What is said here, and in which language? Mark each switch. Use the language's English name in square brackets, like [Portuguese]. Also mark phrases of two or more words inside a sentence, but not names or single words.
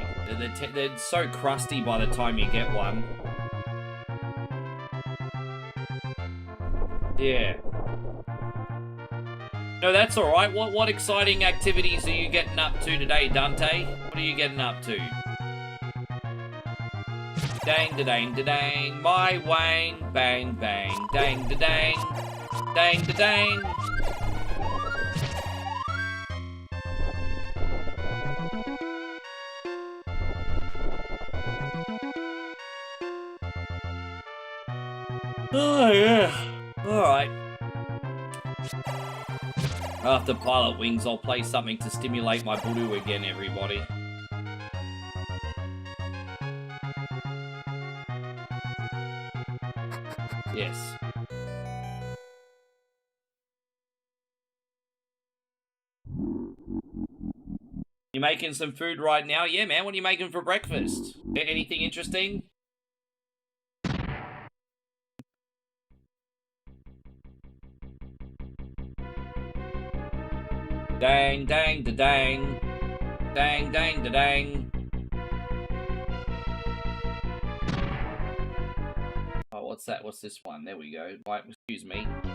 [English] They're so crusty by the time you get one. Yeah. No, that's alright. What exciting activities are you getting up to today, Dante? What are you getting up to? Dang da dang da dang, my wang, bang bang, dang da dang, dang da dang. Oh yeah. Alright. After Pilot Wings, I'll play something to stimulate my voodoo again, everybody. Yes. You making some food right now? Yeah, man. What are you making for breakfast? Anything interesting? Dang, dang, da dang. Dang, dang, da dang. Oh, what's that? What's this one? There we go. Right, excuse me.